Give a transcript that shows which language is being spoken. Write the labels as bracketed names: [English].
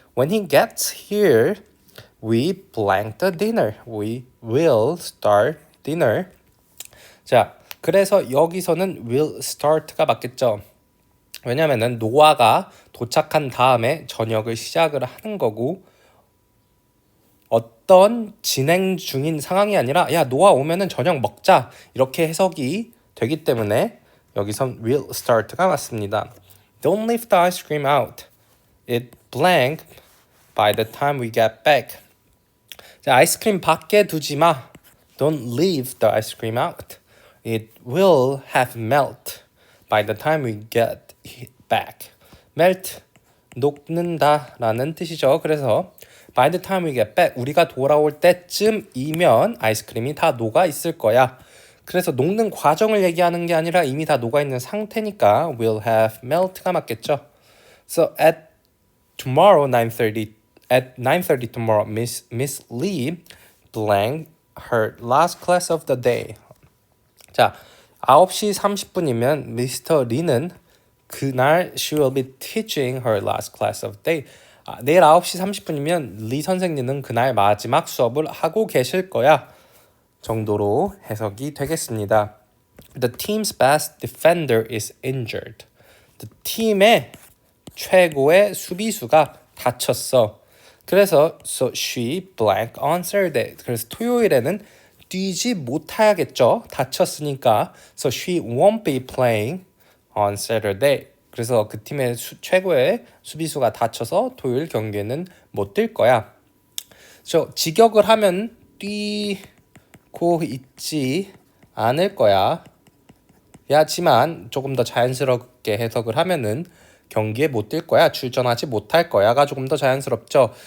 [English] When he gets here, we blank the dinner. We will start dinner. [Korean] 자, 그래서 여기서는 will start가 맞겠죠. 왜냐면은 노아가 도착한 다음에 저녁을 시작을 하는 거고 어떤 진행 중인 상황이 아니라 야 노아 오면은 저녁 먹자 이렇게 해석이 되기 때문에 여기선 will start가 맞습니다. [English] Don't leave the ice cream out. It blank by the time we get back. [Korean] 자, 아이스크림 밖에 두지 마. [English] Don't leave the ice cream out. It will have melt by the time we get back. [Korean] Melt, 녹는다 라는 뜻이죠. 그래서 [English] by the time we get back, [Korean] 우리가 돌아올 때쯤이면 아이스크림이 다 녹아 있을 거야. 그래서 녹는 과정을 얘기하는 게 아니라 이미 다 녹아 있는 상태니까 will have melt가 맞겠죠. [English] So at 9:30 tomorrow, Miss Lee blank her last class of the day. [Korean] 자, 9시 30분이면 미스터 리는 그날 [English] she will be teaching her last class of the day. [Korean] 내일 9시 30분이면 리 선생님은 그날 마지막 수업을 하고 계실 거야. 정도로 해석이 되겠습니다. [English] The team's best defender is injured. [Korean] The 팀의 최고의 수비수가 다쳤어. 그래서 [English] so she blank on Saturday. [Korean] 그래서 토요일에는 뛰지 못하겠죠. 다쳤으니까. [English] So she won't be playing on Saturday. [Korean] 그래서 그 팀의 최고의 수비수가 다쳐서 토요일 경기에는 못 뛸 거야. 직역을 하면 뛰고 있지 않을 거야. 야지만 조금 더 자연스럽게 해석을 하면은 경기에 못 뛸 거야, 출전하지 못할 거야가 조금 더 자연스럽죠.